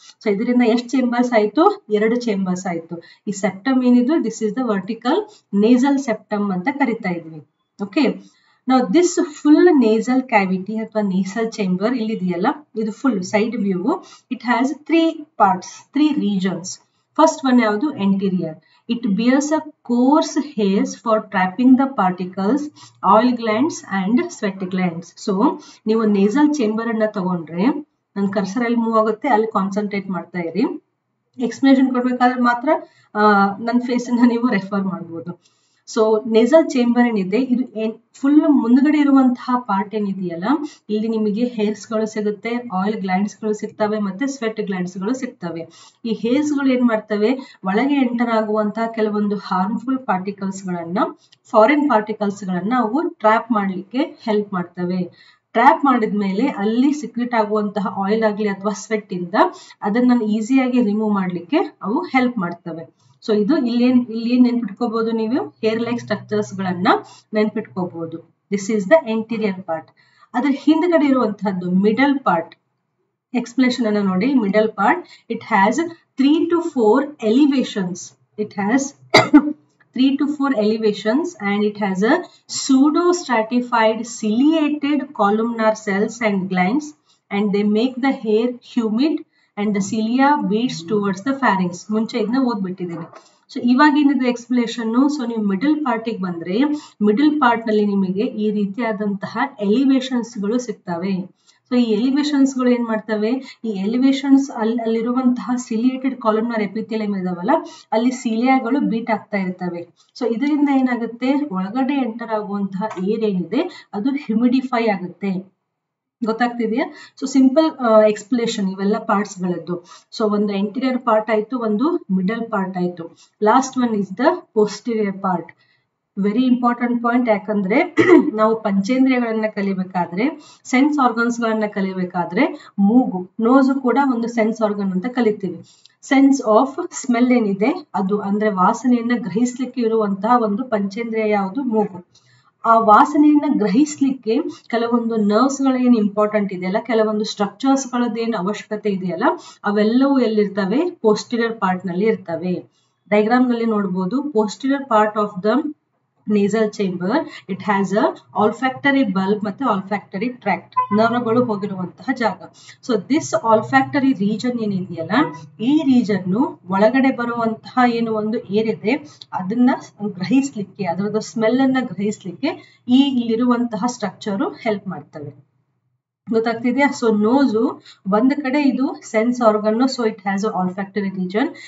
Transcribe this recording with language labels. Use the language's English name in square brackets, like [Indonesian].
[Kannada] So ಇದರಿಂದ ಎಷ್ಟು chambers ಆಯ್ತು? 2 ಚೇಂಬರ್ಸ್ ಆಯ್ತು. ಈ ಸೆಪ್ಟಮ್ ಏನಿದು, [English] this is the vertical nasal septum [Kannada] ಅಂತ ಕರಿತಾ ಇದ್ವಿ. [English] okay, now this full nasal cavity ಅಥವಾ nasal chamber [Kannada] ಇಲ್ಲಿದೆಯಲ್ಲ, ಇದು [English] Full side view. It has 3 parts, 3 regions. First one [Kannada] ಯಾವುದು? [English] anterior. It bears a coarse hairs for trapping the particles, oil glands and sweat glands. [Kannada] So ನೀವು nasal chamber ಅನ್ನ ತಗೊಂಡ್ರೆ, ನನ್ನ cursor ಅಲ್ಲಿ move ಆಗುತ್ತೆ, ಅಲ್ಲಿ concentrate ಮಾಡ್ತಾ ಇರಿ. ಎಕ್ಸ್ಪ್ಲನೇಷನ್ ಕೊಡ್ಬೇಕಾದ್ರೆ ಮಾತ್ರ ನನ್ನ ಫೇಸ್ ಅನ್ನ ನೀವು ರೆಫರ್ ಮಾಡ್ಬೋದು. ಸೊ ನೇಸಲ್ ಚೇಂಬರ್ ಏನಿದೆ, ಇದು ಫುಲ್ ಮುಂದ್ಗಡೆ ಇರುವಂತಹ ಪಾರ್ಟ್ ಏನಿದೆಯಲ್ಲ, ಇಲ್ಲಿ ನಿಮಗೆ ಹೇರ್ಸ್ ಗಳು ಸಿಗುತ್ತೆ, ಆಯಿಲ್ ಗ್ಲ್ಯಾಂಡ್ಸ್ ಗಳು ಸಿಗ್ತವೆ, ಮತ್ತೆ ಸ್ವೆಟ್ ಗ್ಲ್ಯಾಂಡ್ಸ್ ಗಳು ಸಿಗ್ತವೆ. ಈ ಹೇರ್ಸ್ ಗಳು ಏನ್ ಮಾಡ್ತವೆ, ಒಳಗೆ ಎಂಟರ್ ಆಗುವಂತಹ ಕೆಲವೊಂದು ಹಾರ್ಮ್ಫುಲ್ ಪಾರ್ಟಿಕಲ್ಸ್ ಗಳನ್ನ, ಫಾರಿನ್ ಪಾರ್ಟಿಕಲ್ಸ್ ಗಳನ್ನ ಅವು ಟ್ರ್ಯಾಪ್ ಮಾಡ್ಲಿಕ್ಕೆ ಹೆಲ್ಪ್ ಮಾಡ್ತವೆ. ಟ್ರ್ಯಾಪ್ ಮಾಡಿದ್ಮೇಲೆ ಅಲ್ಲಿ ಸಿಕ್ರೆಟ್ ಆಗುವಂತಹ ಆಯಿಲ್ ಆಗ್ಲಿ ಅಥವಾ ಸ್ವೆಟ್ ಇಂದ ಅದನ್ನ ಈಸಿಯಾಗಿ ರಿಮೂವ್ ಮಾಡ್ಲಿಕ್ಕೆ ಅವು ಹೆಲ್ಪ್ ಮಾಡ್ತವೆ. ಸೊ ಇದು ಇಲ್ಲಿ ನೆನ್ಪಿಟ್ಕೋಬಹುದು, ನೀವು ಹೇರ್ ಲೈಕ್ ಸ್ಟ್ರಕ್ಚರ್ಸ್ ಗಳನ್ನ ನೆನ್ಪಿಟ್ಕೋಬಹುದು. [English] This is the anterior part. [Kannada] ಅದ್ರ ಹಿಂದ್ಗಡೆ ಇರುವಂತಹದ್ದು ಮಿಡಲ್ ಪಾರ್ಟ್. ಎಕ್ಸ್ಪ್ಲೇಷನ್ ಅನ್ನ ನೋಡಿ. [English] Middle part, it has 3 to 4 elevations. It has 3 to 4 elevations and it has a pseudo stratified ciliated columnar cells and glands, and they make the hair humid and the cilia beats towards the pharynx. [Kannada] ಮುಂಚೆ ಇದನ್ನ ಓದ್ಬಿಟ್ಟಿದ್ದೀನಿ. So ಇವಾಗ ಏನಿದೆ explanation. So ನೀವು middle ಪಾರ್ಟಿಗೆ ಬಂದ್ರೆ, middle part ನಲ್ಲಿ ನಿಮಗೆ ಈ ರೀತಿಯಾದಂತಹ ಎಲಿವೇಶನ್ಸ್ ಗಳು ಸಿಗ್ತವೆ. ಸೊ ಈ ಎಲಿವೇಶನ್ಸ್ ಗಳು ಏನ್ ಮಾಡ್ತವೆ, ಈ ಎಲಿವೇಶನ್ಸ್ ಅಲ್ಲಿರುವಂತಹ ಸಿಲಿಯೇಟೆಡ್ ಕಾಲಮ್ನರ್ ಎಪಿಥೆಲಿಯಂ ಇದಾವಲ್ಲ, ಅಲ್ಲಿ ಸಿಲಿಯಾಗಳು ಬೀಟ್ ಆಗ್ತಾ ಇರ್ತವೆ. ಸೊ ಇದರಿಂದ ಏನಾಗುತ್ತೆ, ಒಳಗಡೆ ಎಂಟರ್ ಆಗುವಂತಹ ಏರ್ ಏನಿದೆ ಅದು ಹ್ಯೂಮಿಡಿಫೈ ಆಗುತ್ತೆ. ಗೊತ್ತಾಗ್ತಿದೆಯಾ? ಸೊ ಸಿಂಪಲ್ ಎಕ್ಸ್ಪ್ಲೇಷನ್ ಇವೆಲ್ಲ ಪಾರ್ಟ್ಸ್ ಗಳದ್ದು. ಸೊ ಒಂದು ಎಂಟೀರಿಯರ್ ಪಾರ್ಟ್ ಆಯ್ತು, ಒಂದು ಮಿಡಲ್ ಪಾರ್ಟ್ ಆಯ್ತು. [English] Last one is the posterior part. Very important point. [Kannada] ಯಾಕಂದ್ರೆ ನಾವು ಪಂಚೇಂದ್ರಿಯಗಳನ್ನ ಕಲಿಬೇಕಾದ್ರೆ, ಸೆನ್ಸ್ ಆರ್ಗನ್ಸ್ ಗಳನ್ನ ಕಲಿಬೇಕಾದ್ರೆ, ಮೂಗು, ನೋಸು ಕೂಡ ಒಂದು ಸೆನ್ಸ್ ಆರ್ಗನ್ ಅಂತ ಕಲಿತೀವಿ. ಸೆನ್ಸ್ ಆಫ್ ಸ್ಮೆಲ್ ಏನಿದೆ ಅದು, ಅಂದ್ರೆ ವಾಸನೆಯನ್ನ ಗ್ರಹಿಸ್ಲಿಕ್ಕೆ ಇರುವಂತಹ ಒಂದು ಪಂಚೇಂದ್ರಿಯ ಯಾವುದು? ಮೂಗು. ಆ ವಾಸನೆಯನ್ನ ಗ್ರಹಿಸ್ಲಿಕ್ಕೆ ಕೆಲವೊಂದು ನರ್ವ್ಸ್ ಗಳೇನು ಇಂಪಾರ್ಟೆಂಟ್ ಇದೆಯಲ್ಲ, ಕೆಲವೊಂದು ಸ್ಟ್ರಕ್ಚರ್ಸ್ ಗಳದ್ದೇನು ಅವಶ್ಯಕತೆ ಇದೆಯಲ್ಲ, ಅವೆಲ್ಲವೂ ಎಲ್ಲಿರ್ತವೆ? ಪೋಸ್ಟೀರಿಯರ್ ಪಾರ್ಟ್ ನಲ್ಲಿ ಇರ್ತವೆ. ಡಯಾಗ್ರಾಮ್ ನಲ್ಲಿ ನೋಡಬಹುದು. [English] posterior part of the nasal chamber, it has a olfactory bulb ಮತ್ತೆ olfactory tract, [Kannada] ನರ್ವ್ಗಳು ಹೋಗಿರುವಂತಹ ಜಾಗ. ಸೊ ದಿಸ್ olfactory region ಏನಿದೆಯಲ್ಲ, ಈ ರೀಜನ್ ಒಳಗಡೆ ಬರುವಂತಹ ಏನು ಒಂದು ಏರ್ ಇದೆ ಅದನ್ನ ಗ್ರಹಿಸ್ಲಿಕ್ಕೆ, ಅದರದ ಸ್ಮೆಲ್ ಅನ್ನ ಗ್ರಹಿಸ್ಲಿಕ್ಕೆ ಈ ಇಲ್ಲಿರುವಂತಹ ಸ್ಟ್ರಕ್ಚರ್ ಹೆಲ್ಪ್ ಮಾಡ್ತವೆ. ಗೊತ್ತಾಗ್ತಿದೆಯಾ? ಸೊ ನೋಸು ಒಂದ್ ಕಡೆ ಇದು sense organ, [English] So it has a olfactory region.